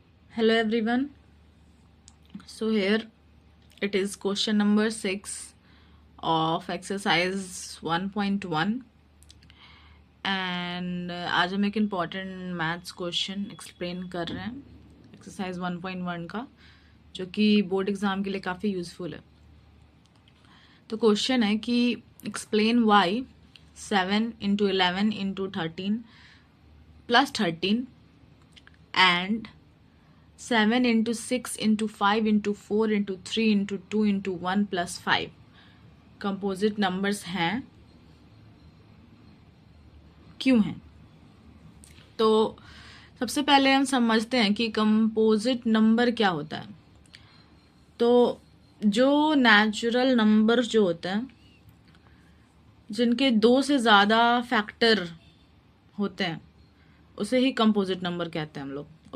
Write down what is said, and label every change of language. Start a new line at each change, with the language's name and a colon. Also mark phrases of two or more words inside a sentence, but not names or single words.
English: Hello everyone. So here it is question number 6 of exercise 1.1 and
Hindi: आज हम एक
English: important maths question explain
Hindi: कर रहे हैं एक्सरसाइज 1.1 का, जो कि
English: board exam
Hindi: के लिए काफ़ी यूज़फुल है। तो क्वेश्चन है कि
English: explain why 7 into 11 into 13 plus 13 and 7 into 6 into 5 into 4 into 3 into 2 into 1 plus 5 composite numbers
Hindi: हैं, क्यों हैं? तो सबसे पहले हम समझते हैं कि
English: composite number
Hindi: क्या होता है। तो जो
English: natural number
Hindi: जो होते हैं, जिनके 2 से ज़्यादा फैक्टर होते हैं, उसे ही
English: composite number
Hindi: कहते हैं हम लोग।